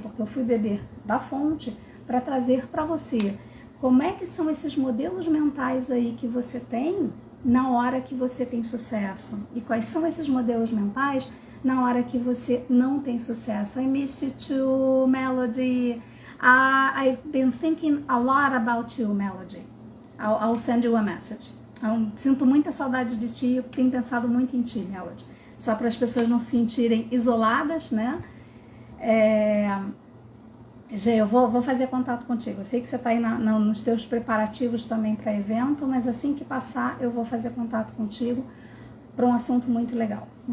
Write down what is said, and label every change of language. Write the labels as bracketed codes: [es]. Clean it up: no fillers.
[pt] Porque eu fui beber da fonte para trazer para você como é que são esses modelos mentais aí que você tem na hora que você tem sucesso, e quais são esses modelos mentais na hora que você não tem sucesso. [en] I miss you too, Melody. I've been thinking a lot about you, Melody. I'll send you a message. [pt] Sinto muita saudade de ti, eu tenho pensado muito em ti, Melody. Só para as pessoas não se sentirem isoladas, né? Gê, eu vou fazer contato contigo. Eu sei que você está aí nos teus preparativos também para evento, mas assim que passar eu vou fazer contato contigo para um assunto muito legal.